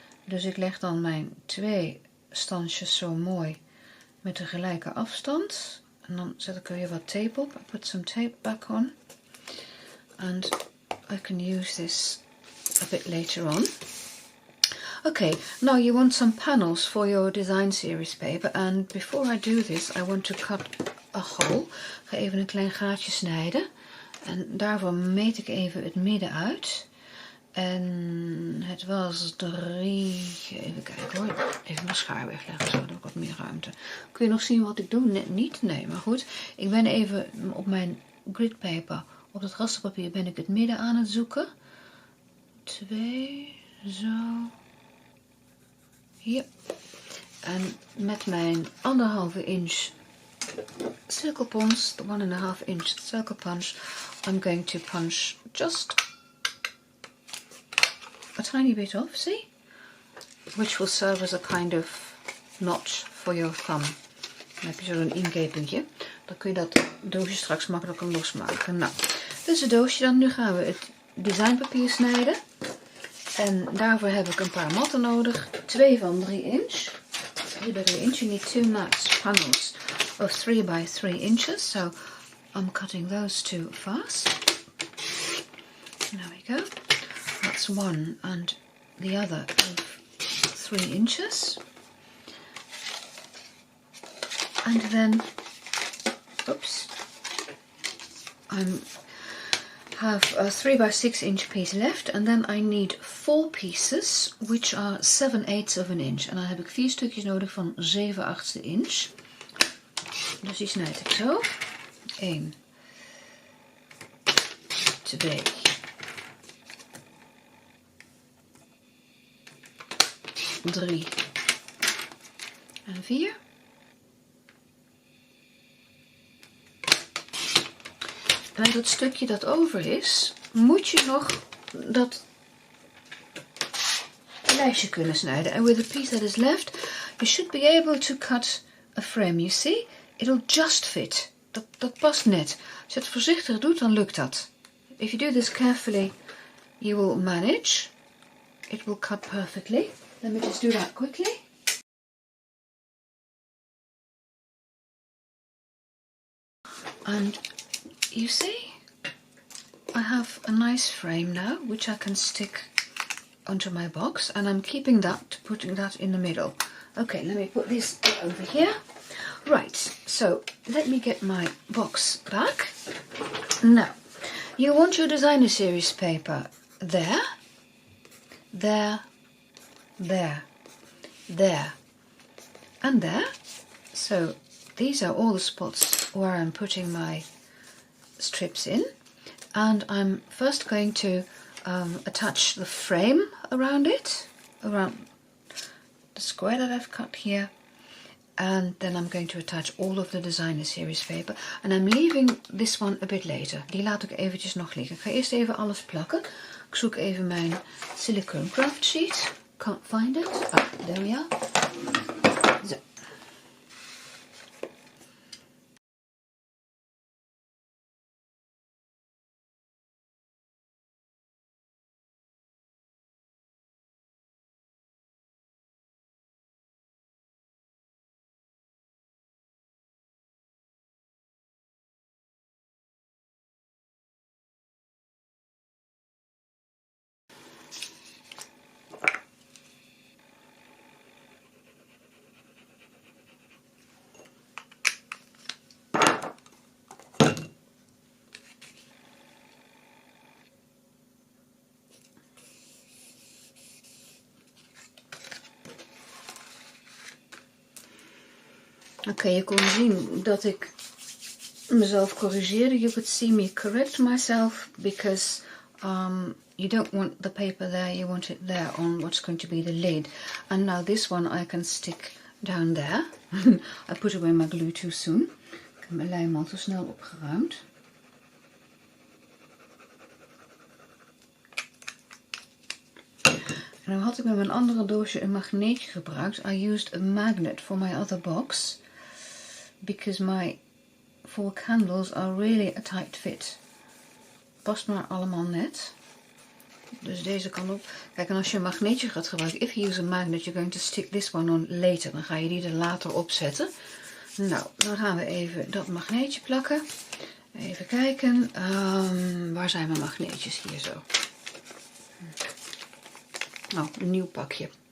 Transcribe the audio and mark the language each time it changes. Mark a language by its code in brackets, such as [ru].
[nl] Dus ik leg dan mijn 2 standjes zo mooi met de gelijke afstand. En dan zet ik er weer wat tape op. [en] I put some tape back on. And I can use this a bit later on. Okay, now you want some panels for your design series paper. And before I do this, I want to cut a hole. [nl] Ik ga even een klein gaatje snijden. En daarvoor meet ik even het midden uit. En het was 3... Even kijken hoor. Even mijn schaar wegleggen, zo heb ik wat meer ruimte. Kun je nog zien wat ik doe? Net niet? Nee, maar goed. Ik ben even op mijn gridpaper, op het rasterpapier, ben ik het midden aan het zoeken. 2, zo. Hier. En met mijn [en] 1,5 inch circle punch, the 1,5 inch circle punch, I'm going to punch just a tiny bit off, see? Which will serve as a kind of notch for your thumb. [nl] Dan heb je zo'n ingevingje. Dan kun je dat doosje straks makkelijker losmaken. Nou, dit is het doosje dan. Nu gaan we het designpapier snijden. En daarvoor heb ik een paar matten nodig. 2 van 3 inch. [en] 3 by 3 inch. You need 2 mats, panels of 3 by 3 inches. So I'm cutting those 2 first. There we go. That's one, and the other of 3 inches. And then, oops, I have a 3 by 6 inch piece left, and then I need 4 pieces, which are 7/8 of an inch. [nl] En dan heb ik 4 stukjes nodig van 7/8 inch. Dus die snijd ik zo. 1, 2, 3 en 4. Bij dat stukje dat over is, moet je nog dat lijstje kunnen snijden. [en] And with the piece that is left, you should be able to cut a frame. You see, it'll just fit. [nl] Dat past net. Als je het voorzichtig doet, dan lukt dat. [en] If you do this carefully, you will manage. It will cut perfectly. Let me just do that quickly. And you see, I have a nice frame now, which I can stick onto my box, and I'm keeping that, putting that in the middle. Okay, let me put this over here. Right, so let me get my box back. Now, you want your designer series paper there, there, there, there, and there. So these are all the spots where I'm putting my strips in, and I'm first going to attach the frame around it, around the square that I've cut here, and then I'm going to attach all of the designer series paper, and I'm leaving this one a bit later. [nl] Die laat ik eventjes nog liggen. Ik ga eerst even alles plakken. Ik zoek even mijn silicone craft sheet. [en] Can't find it. Ah, there we are. Zo. [nl] Oké, je kon zien dat ik mezelf corrigeerde. [en] You could see me correct myself because you don't want the paper there, you want it there on what's going to be the lid. And now this one I can stick down there. I put away my glue too soon. [nl] Ik heb mijn lijm al te snel opgeruimd. En dan had ik met mijn andere doosje een magneetje gebruikt. [en] I used a magnet for my other box. Because my 4 candles are really a tight fit. [nl] Past maar allemaal net. Dus deze kan op. Kijk, en als je een magneetje gaat gebruiken, [en] if you use a magnet, you're going to stick this one on later. [nl] Dan ga je die er later opzetten. Nou, dan gaan we even dat magneetje plakken. Even kijken. Waar zijn mijn magneetjes? Hier zo. Nou, een nieuw pakje.